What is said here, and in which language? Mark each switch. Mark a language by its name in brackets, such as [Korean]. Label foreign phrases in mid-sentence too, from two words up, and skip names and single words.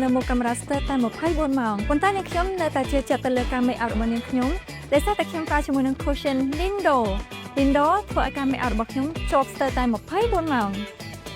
[Khmer] នៅមុខកាមេរ៉ាស្ទើរតែ24ម៉ោងប៉ុន្តែនាងខ្ញុំនៅតែជឿជាក់ទៅលើការ [English] make up [Khmer] របស់នាងខ្ញុំដែលសារតែខ្ញុំប្រើជាមួយនឹង cushion Lindo ធ្វើឲ្យការ [English] make up [Khmer] របស់ខ្ញុំជាប់ស្ទើរតែ24ម៉ោង